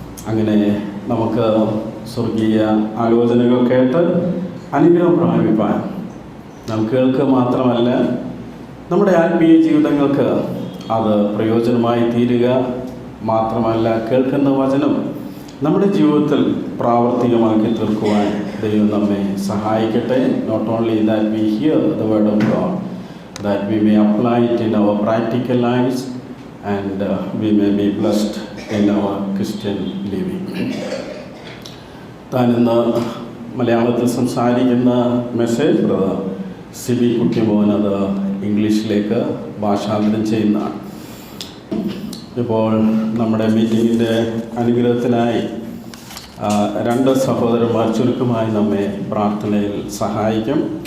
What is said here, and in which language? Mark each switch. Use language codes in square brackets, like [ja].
[ml] അങ്ങനെ നമുക്ക് സ്വർഗീയ ആലോചനകൾ കേട്ട് അനുഗ്രഹം പ്രാപിപ്പാൻ, നാം കേൾക്കുക മാത്രമല്ല നമ്മുടെ ആത്മീയ ജീവിതങ്ങൾക്ക് അത് പ്രയോജനമായി തീരുക മാത്രമല്ല, കേൾക്കുന്ന വചനം നമ്മുടെ ജീവിതത്തിൽ പ്രാവർത്തികമാക്കി തീർക്കുവാൻ ദൈവം നമ്മെ സഹായിക്കട്ടെ. [en] Not only that we hear the word of God, that we may apply it in our practical lives and we may be blessed in our Christian living. [ml] താൻ ഇന്ന് മലയാളത്തിൽ സംസാരിക്കുന്ന മെസ്സേജ് ബ്രദർ സിബി കുട്ടിമോൻ അത് ഇംഗ്ലീഷിലേക്ക് ഭാഷാന്തരം ചെയ്യുന്നതാണ്. ഇപ്പോൾ നമ്മുടെ മീറ്റിങ്ങിൻ്റെ അനുഗ്രഹത്തിനായി രണ്ട് സഹോദരന്മാർ ചുരുക്കമായി നമ്മെ പ്രാർത്ഥനയിൽ സഹായിക്കും.